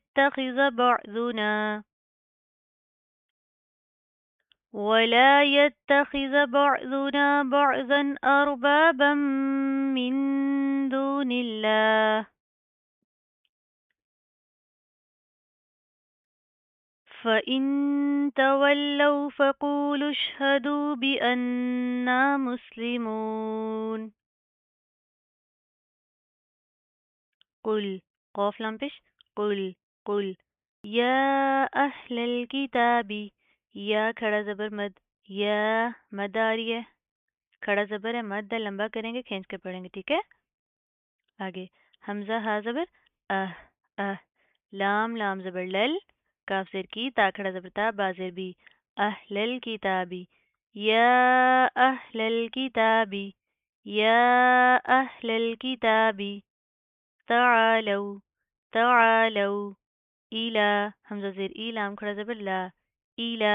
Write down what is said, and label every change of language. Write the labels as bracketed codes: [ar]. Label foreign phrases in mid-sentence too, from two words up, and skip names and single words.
[ar] يتخذ بعضنا بعضا أربابا من دون الله فإن تولوا فقولوا اشهدوا بأننا مسلمون. [ur] قل قاف لام پیش. [ar] قل یا اہل الکتابی. [ur] یا کھڑا زبر مد. یا مد آ رہی ہے، کھڑا زبر ہے، مد ہے، لمبا کریں گے، کھینچ کے پڑھیں گے، ٹھیک ہے. آگے حمزہ ہا زبر اہ. اہ. لام زبر لل، کاف زیر کی، تا کھڑا زبر تا، با زیر بی. [ar] اہل الکتابی. یا اہل الکتابی. یا اہل الکتابی. تعالوا ایلا، [ur] حمزہ زیر ای، لام کھڑا زبر لا. [ar] ایلا.